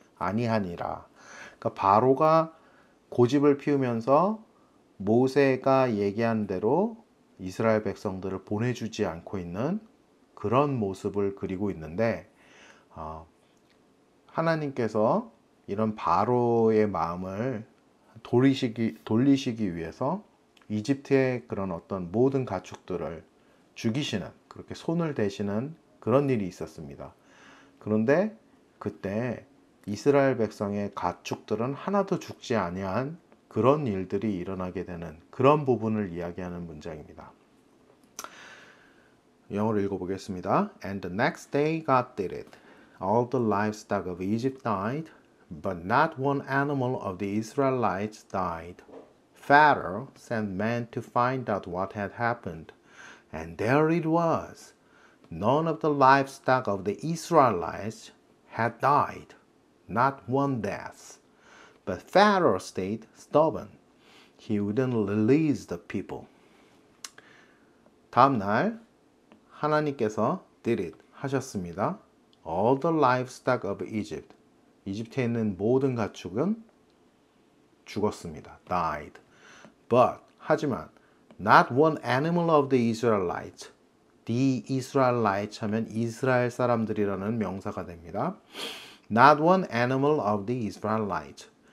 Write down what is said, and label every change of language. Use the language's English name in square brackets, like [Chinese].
[Korean] 그러니까 바로가 고집을 피우면서 모세가 얘기한 대로 이스라엘 백성들을 보내주지 않고 있는 그런 모습을 그리고 있는데 하나님께서 이런 바로의 마음을 돌리시기 위해서 이집트의 그런 어떤 모든 가축들을 죽이시는, 그렇게 손을 대시는 그런 일이 있었습니다. 그런데 그때 이스라엘 백성의 가축들은 하나도 죽지 아니한 그런 일들이 일어나게 되는 그런 부분을 이야기하는 문장입니다. 영어로 읽어보겠습니다. [English] And the next day God did it. All the livestock of Egypt died, but not one animal of the Israelites died. Pharaoh sent men to find out what had happened, and there it was. None of the livestock of the Israelites had died, not one death. But Pharaoh stayed stubborn. He wouldn't release the people. [Korean] 다음 날 하나님께서 [English] did it [Korean] 하셨습니다. [English] All the livestock of Egypt. [Korean] 이집트에 있는 모든 가축은 죽었습니다. [English] died. But [Korean] 하지만 [English] not one animal of the Israelites. The Israelites [Korean] 하면 이스라엘 사람들이라는 명사가 됩니다. [English] Not one animal of the Israelites.